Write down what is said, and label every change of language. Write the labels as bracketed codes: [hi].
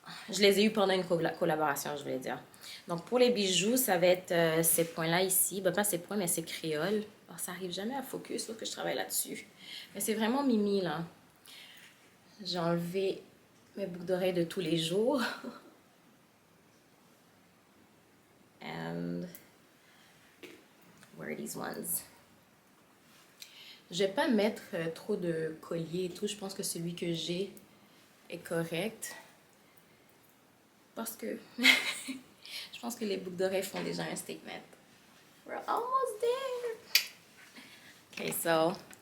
[fr] Je les ai eus pendant une collaboration, je voulais dire. Donc, pour les bijoux, ça va être ces points-là ici. Ben, pas ces points, mais ces créoles. Alors, ça n'arrive jamais à focus, sauf que je travaille là-dessus. Mais c'est vraiment mimi, là. J'ai enlevé mes boucles d'oreilles de tous les jours. [en] And where are these ones? [fr] Je vais pas mettre trop de colliers et tout. Je pense que celui que j'ai est correct. Parce que je pense que les boucles d'oreilles font déjà un statement. [en] We're almost there. Ok, so.